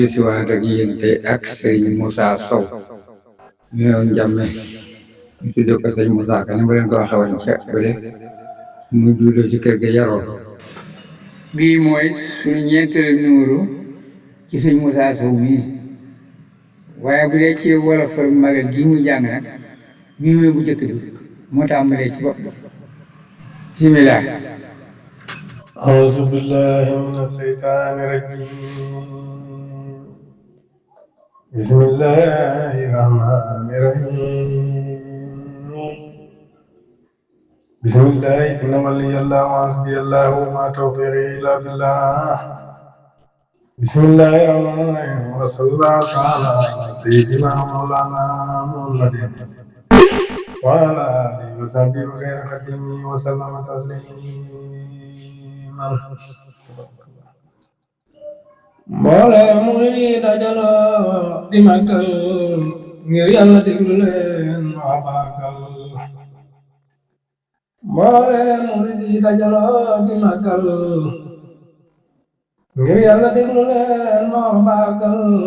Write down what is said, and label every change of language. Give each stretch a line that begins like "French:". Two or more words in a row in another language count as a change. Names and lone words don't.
Wolof: si waat ak yéen tey ak sëriñ Moussa Sow ñëw njàmme ñu tuddee ko sëriñ Moussa Ka ni ma leen ko waxee woon ca bële mu juddoo ci kër ga yaroo bii mooy suñu ñeenteelu numéro ci sëriñ Moussa Sow mii waaye bu dee ci wolofal magal gi muy jàng nag bii mooy bu njëkk bi moo tàmbalee ci bopp bismillah
Arabic: أعوذ بالله من الشيطان الرجيم بسم الله الرحمن الرحيم بسم الله إن ولي الله وحسبي الله وما توفيقي إلا بالله بسم الله الرحمن الرحيم وصلى الله تعالى على سيدنا مولانا محمد وعلى آله وصحبه وخير خديمه وسلم تسليما
Wolof: mbooloo murid yi dajaloo di màggal ngir Yàlla déglu leen waa Baakal mbooloo murid yi dajaloo di màggal ngir Yàlla déglu leen waa Baakal